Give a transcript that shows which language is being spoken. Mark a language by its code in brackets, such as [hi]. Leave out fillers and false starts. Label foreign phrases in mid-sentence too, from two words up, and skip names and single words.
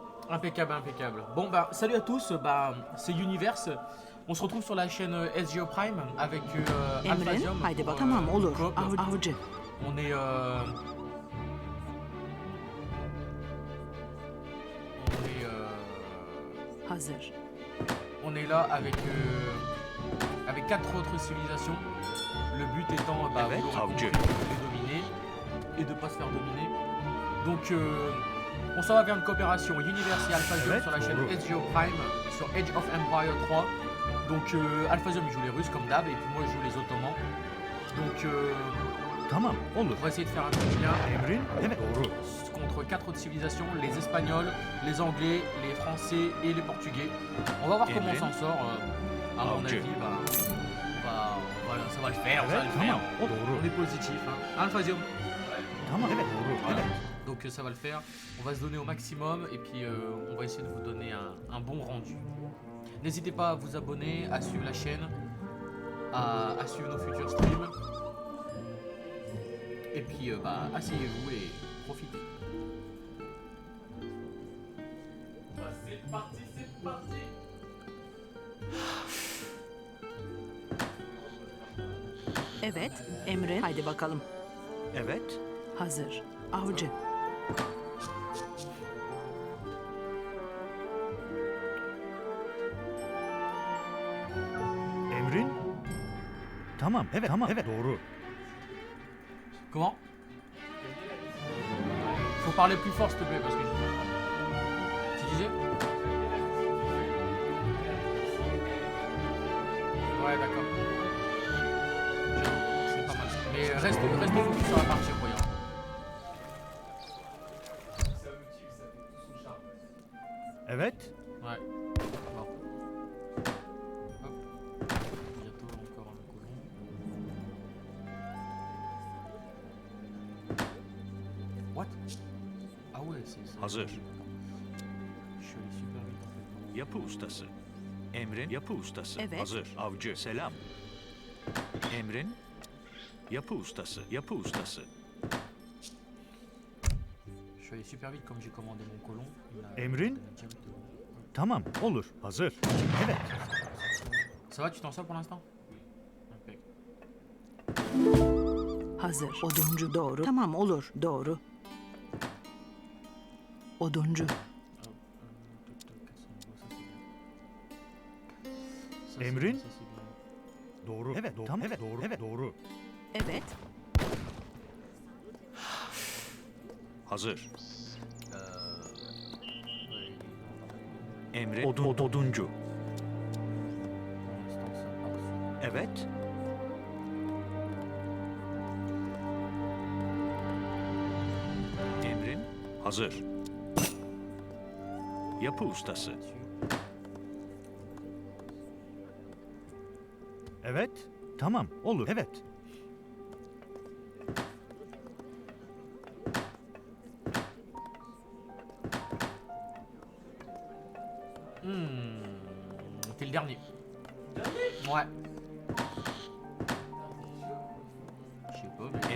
[fr] Impeccable, impeccable. Bon, bah, salut à tous, bah, c'est Universe. On se retrouve sur la chaîne SGO Prime avec Emrin, Alphasium haydi pour, [tr] bak. Tamam olur. [fr] coop. Avcı. On est, on est, Hazır. on est là avec 4 autres civilisations. Le but étant, bah, Evet, vous l'aurez compris, avcı. de les dominer et de pas se faire dominer. Donc, on s'en va vers une coopération Universe et Alphasium Evet, sur la chaîne doğru. SGO Prime sur Age of Empire 3. Donc, Alphasium il joue les Russes comme d'hab et puis moi je joue les Ottomans. Donc, [tr] Tamam, olur. [fr] on va essayer de faire un petit lien [tr] Emrin, evet doğru. [fr] contre 4 autres civilisations, les Espagnols, les Anglais, les Français et les Portugais. On va voir comment on s'en sort. À mon Avcı. avis, bah, ça va le faire, ça va Evet, le faire. [tr] tamam, o [fr] On doğru. est positif. Hein. Alphasium. [tr] Tamam, evet doğru. [fr] Voilà. Evet. Donc ça va le faire. On va se donner au maximum et puis on va essayer de vous donner un bon rendu. N'hésitez pas à vous abonner, à suivre la chaîne, à suivre nos futurs streams. Et puis bah, asseyez-vous et profitez. C'est parti, c'est parti. Evet. [tr] Emrin, haydi bakalım. [fr] Evet. [tr] Hazır. Avcı. [fr] Emrin. [tr] Tamam, evet, tamam, evet doğru. [fr] Comment? Faut parler plus fort s'il te plaît parce que tu disais? Ouais d'accord. C'est pas mal. Mais reste focus sur la partie royale. Evet. Ouais. Bon. Hop. Bientôt encore un colon. What? Ah ouais, c'est ça. Hazır. Je suis allé super vite en fait. [tr] Yapı ustası. Emrin, yapı ustası. [fr] Evet. [tr] Hazır. Avcı, selam. Emrin, yapı ustası. Yapı ustası. [fr] Je suis allé super vite comme j'ai commandé mon colon. [tr] Emrin? Tamam, olur. Hazır. Evet. [fr] Ça va, tu t'en sors pour l'instant? Impec. [tr] Hazır. Oduncu doğru. Tamam olur. Doğru. [fr] Oduncu. Hop, toc, toc, 400 euros, ça c'est bien. Ça, c'est Emrin? bien, ça, c'est bien. [tr] Doğru. Evet, doğru. Tamam, evet, doğru. Evet, doğru. [fr] Evet. Hazır. Ouais, Emrin, oduncu. pour l'instant, ça part sur- [tr] Evet. Emrin, hazır. Yapı ustası. [fr] là-dessus. Evet. [tr] Tamam, olur. Evet. [fr] T'es le dernier. Ouais. Je sais pas, mais...